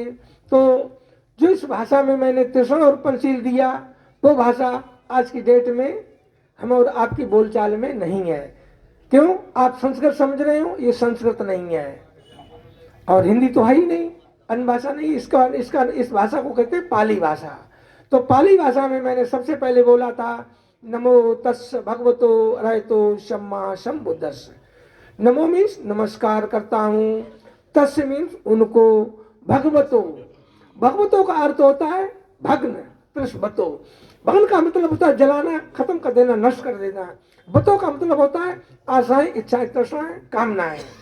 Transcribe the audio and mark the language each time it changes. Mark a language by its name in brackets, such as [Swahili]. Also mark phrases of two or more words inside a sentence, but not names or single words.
[Hindi] तो जो इस भाषा में मैंने त्रिषण और पंचशील दिया वो भाषा आज की डेट में हम और आपकी बोलचाल में नहीं है। क्यों? आप संस्कृत समझ रहे हो, ये संस्कृत नहीं है और हिंदी तो है ही नहीं, अन्य भाषा नहीं। इस भाषा को कहते हैं पाली भाषा। तो पाली भाषा में मैंने सबसे पहले बोला था [Pali] नमो तस् भगवतो अरहतो सम्मा संबुद्धस्स। [Hindi] नमो मीन्स नमस्कार करता हूँ, तस् मीन्स उनको, भगवतो, भगवतो का अर्थ होता है भग्न, त्रिशबतो। भग्न का मतलब होता है जलाना, खत्म कर देना, नष्ट कर देना। बतो का मतलब होता है आशाएं, इच्छाएं, तृष्णाएं, कामनाएं।